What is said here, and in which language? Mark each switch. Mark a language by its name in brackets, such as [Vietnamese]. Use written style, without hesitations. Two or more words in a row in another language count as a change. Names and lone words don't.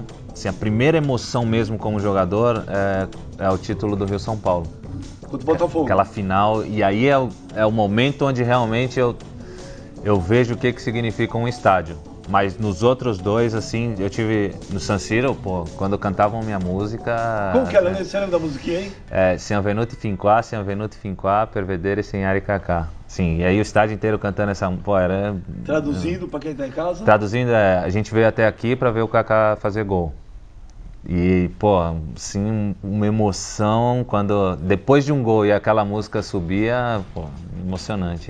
[Portuguese] Assim, a primeira emoção mesmo como jogador é o título do Rio São Paulo. Contra o Botafogo. Aquela final, e aí é o momento onde realmente eu vejo o que significa um estádio. Mas nos outros dois, assim, eu tive no San Siro, pô, quando cantavam minha música... Como que era? Você lembra da musiquinha, hein? [Italian] Siamo venuti fin qua, per vedere segnare Kaká. [Portuguese] Sim, e aí o estádio inteiro cantando essa... Pô, era... Traduzindo pra quem tá em casa? Traduzindo, a gente veio até aqui pra ver o Kaká fazer gol. E, pô, assim, uma emoção quando... Depois de um gol e aquela música subia, pô, emocionante.